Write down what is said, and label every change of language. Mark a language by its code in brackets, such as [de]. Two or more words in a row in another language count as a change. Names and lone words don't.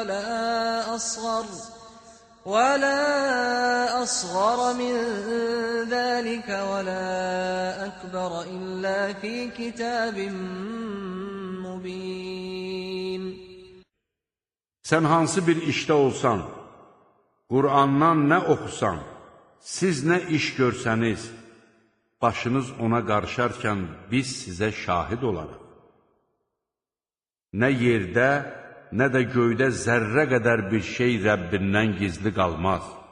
[ar] ولا أصغر من ذلك ولا أكبر إلا في كتاب مبين. [az] Sən hansı bir işdə olsan, Qur'andan nə oxusan, siz nə iş görsəniz, başınız ona qarışarkən biz sizə şahid olarıq. Nə yerdə, nə də göydə zərrə qədər bir şey Rəbbindən gizli qalmaz.